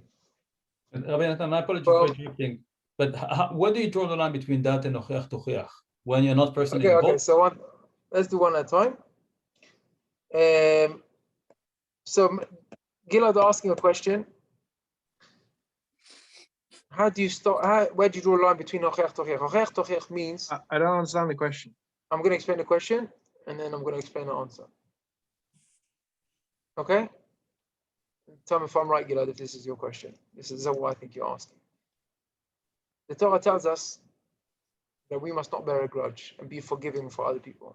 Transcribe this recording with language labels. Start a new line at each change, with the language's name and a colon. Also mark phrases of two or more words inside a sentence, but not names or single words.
English: Rabbi Netanel, I apologize for interrupting, but where do you draw the line between that and
Hebrew: הוכח תוכיח?
English: When you're not personally involved? Okay, so let's do one at a time. So Gilad asking a question. How do you start? Where do you draw the line between
Hebrew: הוכח תוכיח? הוכח תוכיח
English: means... I don't understand the question. I'm going to explain the question, and then I'm going to explain the answer. Okay? Tell me if I'm right, Gilad, if this is your question. This is what I think you're asking. The Torah tells us that we must not bear a grudge and be forgiving for other people.